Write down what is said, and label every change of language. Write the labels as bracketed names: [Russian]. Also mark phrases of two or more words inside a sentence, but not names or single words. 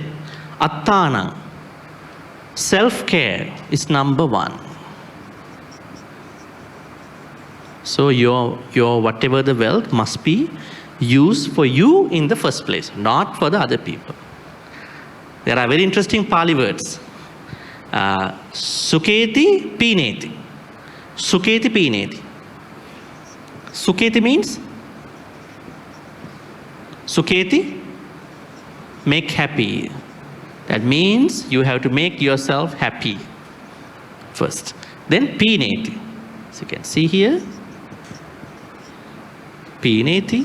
[English] Attana, self-care is number 1. So your whatever the wealth must be used for you in the first place, not for the other people. There are very interesting Pali words. [Pali] Suketi Pineti. Suketi Pineti. [English] Suketi means? Suketi, make happy. That means you have to make yourself happy first. Then Pineti. So you can see here. Pineti.